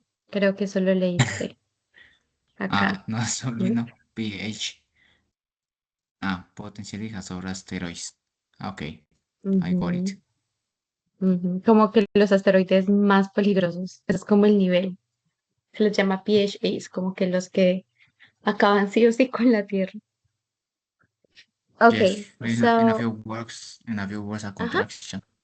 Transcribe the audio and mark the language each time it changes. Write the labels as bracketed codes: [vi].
[es] Creo que solo leíste acá. [en] No, sorry, [es] ¿No? [en] no. PH. Potentially hazard asteroids. Okay, I got it. Ujú, ujú. [es] Como que los asteroides más peligrosos. Es como el nivel. Se les llama PHAs, como que los que acaban sí o sí con la Tierra. [en] Yes, Okay, in a so, few words, a ajá, contraction.